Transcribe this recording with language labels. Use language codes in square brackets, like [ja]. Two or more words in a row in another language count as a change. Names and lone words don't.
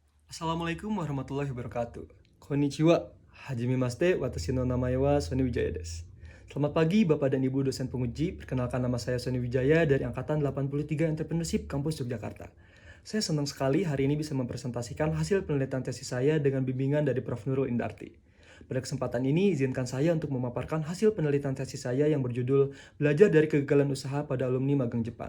[ar] السلام عليكم ورحمة الله وبركاته. [ja] Konnichiwa. はじめまして、私の名前はSony Wijayaです. [id] Selamat pagi Bapak dan Ibu dosen penguji. Perkenalkan nama saya Sony Wijaya dari angkatan 83 Entrepreneurship Kampus Yogyakarta. Saya senang sekali hari ini bisa mempresentasikan hasil penelitian tesis saya dengan bimbingan dari Prof. Nurul Indarti. Pada kesempatan ini, izinkan saya untuk memaparkan hasil penelitian tesis saya yang berjudul Belajar dari Kegagalan Usaha pada Alumni Magang Jepang.